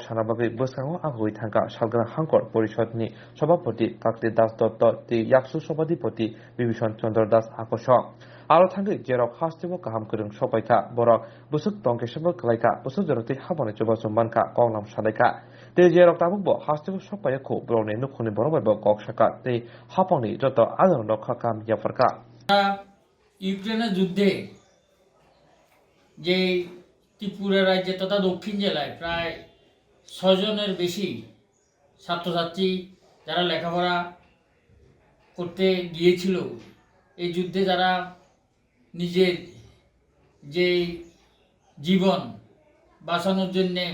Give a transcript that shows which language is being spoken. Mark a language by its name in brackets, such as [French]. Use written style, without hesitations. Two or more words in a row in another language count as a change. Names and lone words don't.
[Kok Borok] sanabagui bwskango agoi thangka salgra hankor porishadni sabapati kakti das dotto te yaksu sabadipati bibhishan chandra das akosho aro thangi jerok hastebo kaham kurung sopaika borok busuk tongkesabo klaika busuk joroti habone choba sombanka kongnam sadaika te jerok tabukbo hastebo sopayako brone nukhuni borokbai bo kok saka te hapangni joto adon rokha kam yafarka [Bangla] ইউক্রেনের যুদ্ধে যে ত্রিপুরা রাজ্যে তথা দক্ষিণ জেলায় প্রায় 6 জনের বেশি ছাত্রছাত্রী যারা লেখাপড়া করতে গিয়েছিল এই যুদ্ধে যারা নিজের যে জীবন বাঁচানোর জন্য